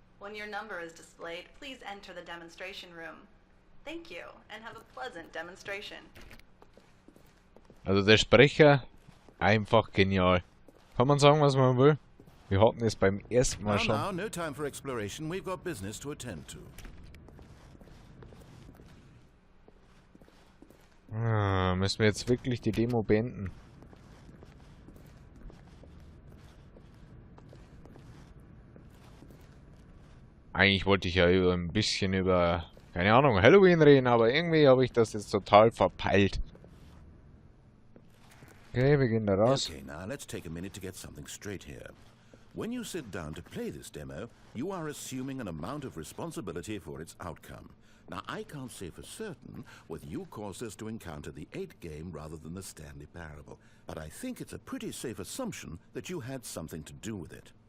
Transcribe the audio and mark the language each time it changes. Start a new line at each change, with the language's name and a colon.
English: When your number is displayed, please enter the demonstration room. Thank you, and have a pleasant demonstration.
German: Also der Sprecher, einfach genial. Kann man sagen, was man will? Wir hatten es beim ersten Mal
English: Now,
German: schon.
English: no time for exploration. We've got business to attend to.
German: Müssen wir jetzt wirklich die Demo beenden? Eigentlich wollte ich ja ein bisschen über, keine Ahnung, Halloween reden, aber irgendwie habe ich das jetzt total verpeilt. Okay, wir gehen da raus.
English: Okay, now let's take a minute to get something straight here. When you sit down to play this demo, you are assuming an amount of responsibility for its outcome. Now, I can't say for certain whether you caused us to encounter the 8 game rather than the Stanley Parable, but I think it's a pretty safe assumption that you had something to do with it.